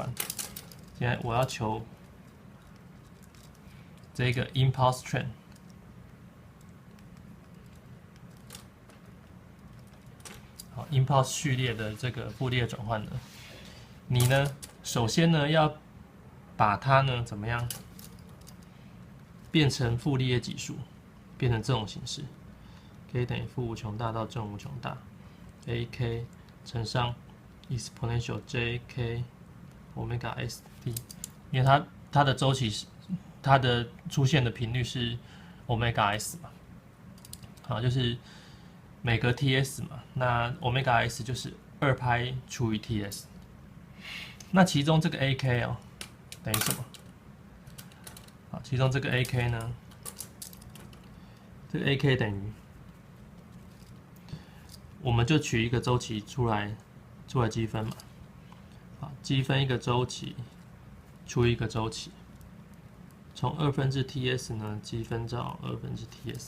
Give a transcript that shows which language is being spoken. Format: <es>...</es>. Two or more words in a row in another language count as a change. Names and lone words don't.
<zh>現在我要求這個</zh> <en>impulse train，</en> <zh>好 ，impulse 序列的這個傅立葉轉換呢，你呢首先呢要把它呢怎麼樣？變成傅立葉級數，變成這種形式 ，k 等於負無窮大到正無窮大 ，ak 乘上</zh> <en>exponential jk omega st，</en> <zh>因為它的周期是它的出現的頻率是</zh> <en>omega s</en> <zh>嘛，好，就是每格 ts 嘛，那</zh> <en>omega s</en> <zh>就是2派除以 ts， 那其中這個 ak 哦等於什麼？好，其中這個 AK 呢，這個 AK 等於，我們就取一個週期出來積分嘛。好，積分一個週期除一個週期，從2/TS 呢積分到2/TS。</zh>